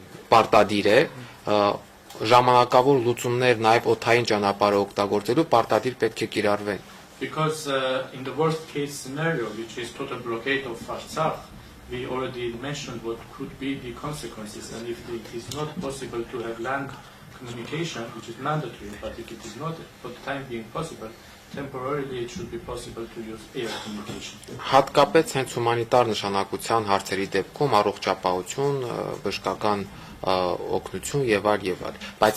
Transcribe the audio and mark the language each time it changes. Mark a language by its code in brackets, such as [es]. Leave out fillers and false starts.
[hy] պարտադիր է, ժամանակավոր լուծումներ նաև օդային ճանապարհը օգտագործելու պարտադիր պետք է կիրառվեն։ [en] Because in the worst case scenario, which is total blockade of Artsakh, we already mentioned what could be the consequences, and if it is not possible to have land communication, which is mandatory, but if it is not for the time being possible, temporarily it should be possible to use air communication. [hy] Հատկապես հենց հումանիտար նշանակության հարցերի դեպքում առողջապահություն, բժշկական օգնություն եւ այլ եւ այլ։ Բայց